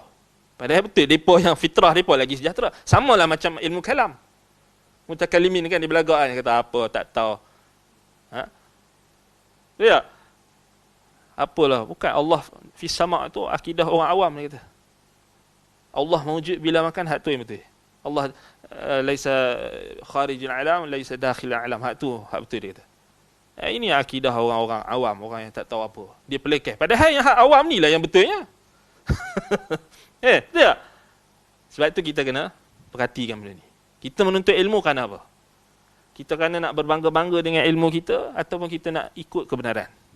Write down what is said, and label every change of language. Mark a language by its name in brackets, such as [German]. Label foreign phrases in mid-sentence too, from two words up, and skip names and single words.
[Malay] Padahal betul, mereka yang fitrah mereka lagi sejahtera. Samalah macam ilmu kalam. Mutakalimin kan, dia belagak kan, kata apa, tak tahu. Ya. Apalah, bukan [Arabic] الله في السماء' [Malay] tu akidah orang awam dia kata. [Arabic] الله موجود بلا مكان, [Malay] hak tu yang betul. [Arabic] الله ليس خارج العالم، ليس داخل العالم, [Malay] hak tu hak betul dia kata. Ini akidah orang-orang awam, orang yang tak tahu apa. Dia pelekeh. Padahal yang hak awam ni lah yang betulnya. Betul tak? Sebab tu kita kena perhatikan benda ni. Kita menuntut ilmu kerana apa? Kita kerana nak berbangga-bangga dengan ilmu kita, ataupun kita nak ikut kebenaran.